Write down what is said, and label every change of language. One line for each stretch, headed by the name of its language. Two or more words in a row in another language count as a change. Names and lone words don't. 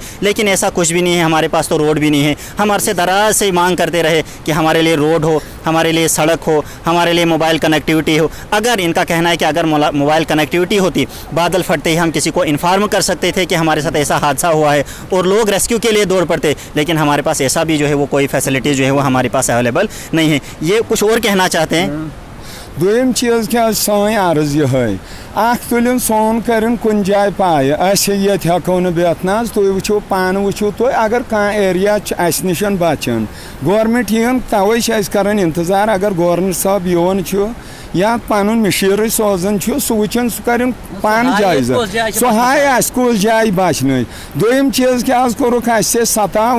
Hindi: लेकिन ऐसा कुछ भी नहीं है, हमारे पास तो रोड भी नहीं है। हम अरसे दराज से मांग करते रहे कि हमारे लिए रोड हो, हमारे लिए सड़क हो, हमारे लिए
English: mobile connectivity
Hindi: हो। अगर इनका कहना है कि अगर
English: mobile connectivity
Hindi: होती, बादल फटते ही हम किसी को इन्फॉर्म कर सकते थे कि हमारे साथ ऐसा हादसा हुआ है और लोग रेस्क्यू के लिए दौड़ पड़ते, लेकिन हमारे पास ऐसा भी जो है वो कोई फैसिलिटी जो है वो हमारे पास अवेलेबल नहीं है। ये कुछ और कहना चाहते हैं?
Kashmiri: دویم چیز کیا سٲنۍ عرض یِہوٚے اکھ تُلِن سون کٔرِن کُنہِ جایہِ پایہِ أسۍ ییٚتہِ ہٮ۪کو نہٕ بِہِتھ نہ حظ تُہۍ وٕچھِو پانہٕ وٕچھِو تُہۍ اگر کانٛہہ ایریا چھُ اَسہِ نِش بَچان گورمٮ۪نٛٹ یِیَن تَوَے چھِ أسۍ کَران اِنتظار اگر گورمٮ۪نٛٹ صٲب یِوان چھُ یا پَنُن مِشیٖرٕے سوزان چھُ سُہ وٕچھان سُہ کَرن پانہٕ جایزٕ سُہ ہایہِ اَسہِ کُس جایہِ بَچنٲوۍ دوٚیِم چیٖز کیٛاہ حظ کوٚرُکھ اَسہِ سَتاو